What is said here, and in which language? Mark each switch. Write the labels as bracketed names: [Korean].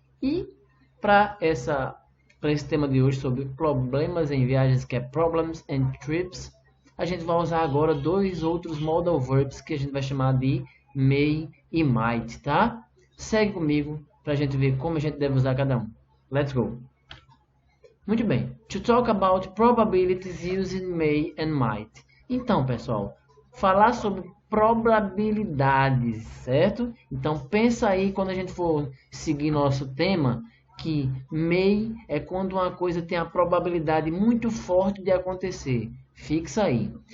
[Portuguese] E para esse tema de hoje sobre problemas em viagens, que é Problems and Trips, a gente vai usar agora 2 outros modal verbs que a gente vai chamar de may e might, tá? Segue comigo para a gente ver como a gente deve usar cada um. [English] Let's go! [Portuguese] Muito bem. [English] To talk about probabilities using may and might. [Portuguese] Então, pessoal, falar sobre probabilidades, certo? Então pensa aí quando a gente for seguir nosso tema, que may é quando uma coisa tem a probabilidade muito forte de acontecer. Fixa aí.